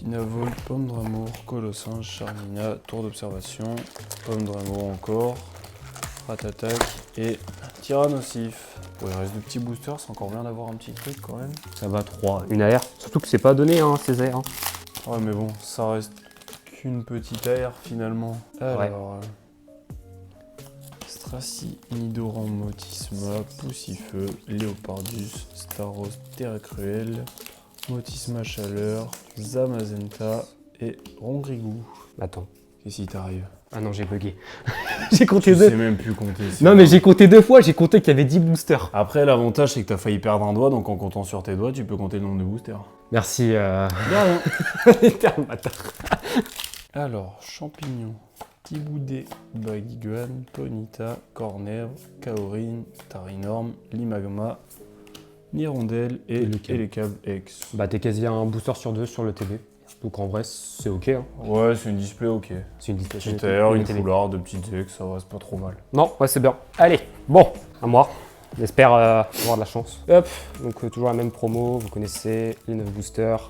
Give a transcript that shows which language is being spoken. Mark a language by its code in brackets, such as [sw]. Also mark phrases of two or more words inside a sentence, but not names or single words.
[fr] Dynavol, Pomme d'amour, Colossinge, Charmina, Tour d'observation, Pomme d'amour encore, Ratatak et Tyrannosif. Bon, il reste 2 petits boosters, c'est encore bien d'avoir un petit truc quand même. Ça va, 3. Une AR. Surtout que c'est pas donné, hein, ces AR. Hein. Ouais, mais bon, ça reste qu'une petite AR finalement. Alors, Stracy, Nidoran, Motisma, Poussifeu, Léopardus, Staros, Terra Cruelle, Motisma Chaleur, Zamazenta et Rongrigou. Attends. Qu'est-ce qui t'arrive? Ah non, j'ai bugué. J'ai compté Je 2. sais même plus compter. Non, mais j'ai compté 2 fois, j'ai compté qu'il y avait 10 boosters. Après, l'avantage, c'est que t'as failli perdre un doigt, donc en comptant sur tes doigts, tu peux compter le nombre de boosters. Merci, De rien. T'es un bâtard. Alors, Champignon, Tiboudé, Baguiguan, Ponyta, Cornèvre, Kaorin, Tarinorm, Limagma, Nirondelle et Elekab X. Bah, t'es quasi un booster sur 2 sur le TB. Donc en vrai, c'est ok. Hein. Ouais, c'est une display ok. C'est une display. Petite air, une foulard, 2 petites X, ça va, c'est pas trop mal. Non, ouais, c'est bien. Allez, bon, à moi. J'espère avoir de la chance. Hop, donc toujours la même promo, vous connaissez les 9 boosters.